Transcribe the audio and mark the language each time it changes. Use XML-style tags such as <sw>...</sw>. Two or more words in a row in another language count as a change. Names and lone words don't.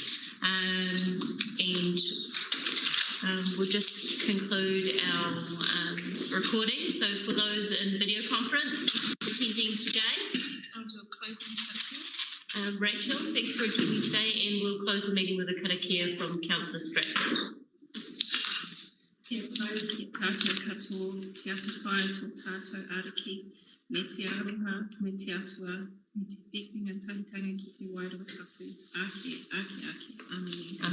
<en>We'll just conclude our recording. So for those in video conference attending today, I'll do a closing karakia. Rachel, thank you for attending today, and we'll close the meeting with a karakia from Councillor Stratford.</en> <mi>Kia tau, ki tātou katoa, te atawhai tō tātou ariki, me te aroha, me te atua, me te whiwhinga tahitanga ki te wairua tapu, ake, ake, ake, ame.</mi>